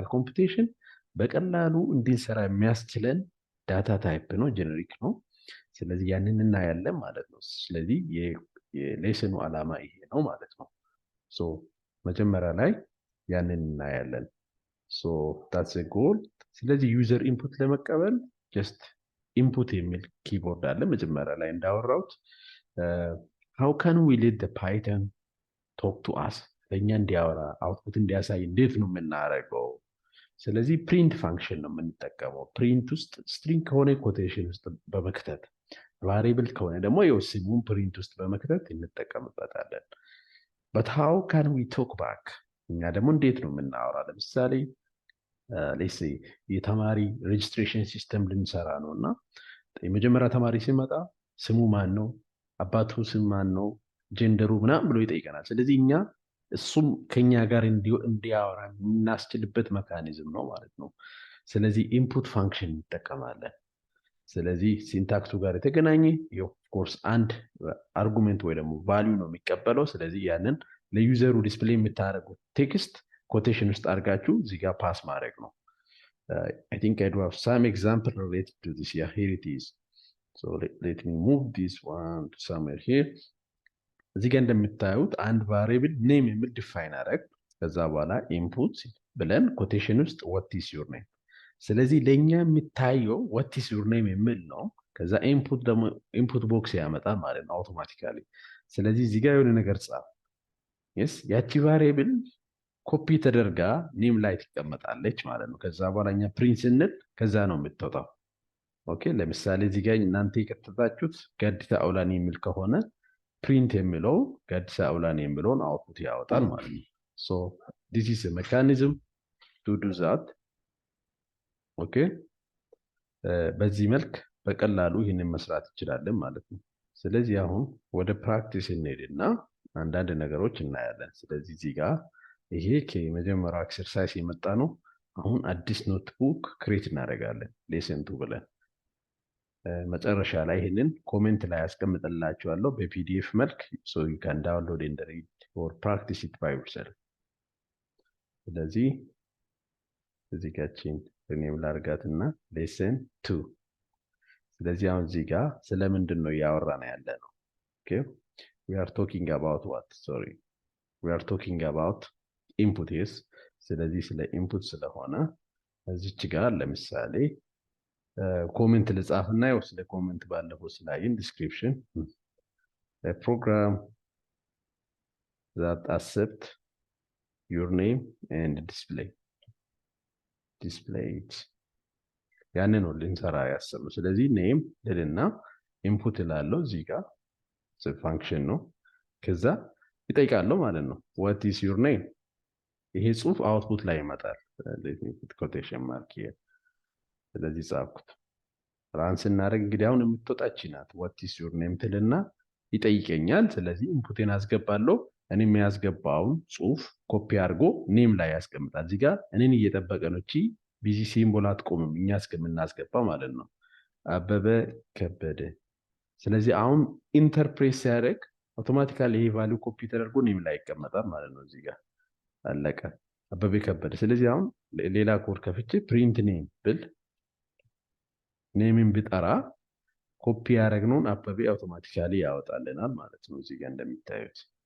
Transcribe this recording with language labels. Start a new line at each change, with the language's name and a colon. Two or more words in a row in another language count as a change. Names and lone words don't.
Amharic: ኮምፒውቴሽን በቀላሉ እንድንሰራ የሚያስችለን
English: data type
Amharic: ነው፣ ጄኔሪክ ነው። ስለዚህ ያንን እናያለን ማለት ነው። ስለዚህ የሌሰኑ ዓላማ ይሄ ነው ማለት ነው። ሶ መጀመሪያ ላይ ያንን እናያለን።
English: so that's a goal።
Amharic: ስለዚህ
English: user input
Amharic: ለመቀበል
English: just input
Amharic: የሚል ኪቦርድ አለ መጀመሪያ ላይ እንዳወራሁት።
English: how can we let the python talk to us?
Amharic: ለኛ እንዲያወራ አውትፑት እንዲያሳይ እንዴት ነው የምናደርገው? ስለዚህ
English: print function
Amharic: ነው የምንጠቀመው። ፕሪንት ውስጥ ስትሪንግ ከሆነ ኮቴሽን ውስጥ በመክተት ቫሪያብል ከሆነ ደግሞ የስሙን ፕሪንት ውስጥ በመክተት እንጠቀምበታለን።
English: but how can we talk back?
Amharic: እኛ ደግሞ እንዴት ነው የምናወራ? ለምሳሌ
English: let's say
Amharic: የተማሪ
English: registration system
Amharic: ልንሰራ ነው እና የመጀመሪያ ተማሪ ሲመጣ ስሙ ማን ነው፣ አባቱ ስም ማን ነው፣ ጀንደሩ ምናምን ብሎ ይጠይቀናል። ስለዚህ እኛ እሱም ከኛ ጋር እንዲያወራ የምናስችልበት መካኒዝም ነው ማለት ነው። ስለዚህ
English: input function
Amharic: እንጠቀማለን። ስለዚህ ሲንታክሱ ጋር የተገናኘ
English: of course
Amharic: አንድ አርጉሜንት ወይ ደግሞ ቫሊዩ ነው የሚቀበለው። ስለዚህ ያንን ለዩዘሩ ዲስፕሌይ የምታደርጉት ቴክስት ኮቴሽን ውስጥ አድርጋችሁ እዚህ ጋር ፓስ ማድረግ ነው።
English: I think I do have some example related to this. Yeah, here it is. So let me move this one to somewhere here.
Amharic: እዚህ ጋር እንደምታዩት አንድ
English: variable name
Amharic: የሚል ዲፋይን አደረግ። ከዛ በኋላ ኢንፑት ብለን ኮቴሽን ውስጥ
English: what is your name።
Amharic: ስለዚህ ለኛ የሚታየው
English: what is your name
Amharic: የሚል ነው። ከዛ ኢንፑት ደግሞ
English: input box
Amharic: ያመጣል ማለት ነው አውቶማቲካሊ። ስለዚህ እዚህ ጋር የሆነ ነገር ጻፍ። yes ያቺ ቫሪያብል ኮፒ ተደርጋ ኔም ላይ ትቀመጣለች ማለት ነው። ከዛ በኋላ እኛ ፕሪንት ስንል ከዛ ነው የምትወጣው። ኦኬ ለምሳሌ እዚህ ጋር እናንተ የከተታችሁት ጋዲሳ አውላኒ የሚል ከሆነ ፕሪንት የሚለው ጋዲሳ አውላኒ የሚለውን አውትፑት ያወጣል ማለት ነው።
English: so this is a mechanism to do that።
Amharic: ኦኬ በዚህ መልክ በቀላሉ ይህንን መስራት እንችላለን ማለት ነው። ስለዚህ አሁን ወደ ፕራክቲስ እንሄድና አንዳንድ ነገሮች እናያለን። ስለዚህ እዚህ ጋር ይሄ ከመጀመሪያው ኤክሰርሳይዝ የመጣ ነው። አሁን አዲስ
English: notebook create
Amharic: እናደርጋለን ሌሰን 2 ብለን መጨረሻ ላይ ይሄንን ኮሜንት ላይ አስቀምጥላችኋለሁ በፒዲኤፍ መልክ
English: so you can download and read or practice it by yourself።
Amharic: ስለዚህ እዚህ ጋር ኔም ላርጋትና ሌሰን 2። ስለዚህ አሁን እዚህ ጋር ስለምንድን ነው ያወራን ያለ ነው?
English: ኦኬ we are talking about what? sorry we are talking about input is።
Amharic: ስለዚህ ስለ ኢንፑት ስለሆነ እዚች ጋር ለምሳሌ ኮሜንት ልጻፍና ያው ስለ ኮሜንት ባለፈው ስላይን ዲስክሪፕሽን
English: a program that accept your name and display it
Amharic: ያንን ነው ልንሰራ ያሰብነው። ስለዚህ ኔም ልልና ኢንፑት ላለው እዚህ ጋር ፋንክሽን ነው። ከዛ ይጠይቃለሁ ማለት ነው
English: what is your name።
Amharic: ይሄ ጽሁፍ አውትፑት ላይ ይመጣል። ኮቴሽን ማርክ ይሄ ስለዚህ ጻፍኩት። ራን ስናደርግ እንግዲህ አሁን የምትወጣች ናት
English: what is your name
Amharic: ትልና ይጠይቀኛል። ስለዚህ ኢንፑቴን አስገባለሁ። እኔ የሚያስገባውን ጽሁፍ ኮፒ አድርጎ ኔም ላይ ያስቀምጣል። እዚህ ጋር እኔን እየጠበቀ ነው። እቺ
English: busy symbol
Amharic: አትቆምም እኛ እስከምናስገባ ማለት ነው። አበበ ከበደ። ስለዚህ አሁን ኢንተርፕሬት ሲያደርግ አውቶማቲካሊ ይሄ ቫልዩ ኮፒ ተደርጎ ኔም ላይ ይቀመጣል ማለት ነው። እዚህ ጋር አለቀ አበበ ከበደ። ስለዚህ አሁን ሌላ ኮድ ከፍቼ
English: print name
Amharic: ብል ኔምን ብጠራ ኮፒ ያደረግነውን አበቤ አውቶማቲካሊ ያወጣልናል ማለት ነው። እዚህ ጋር እንደሚታዩት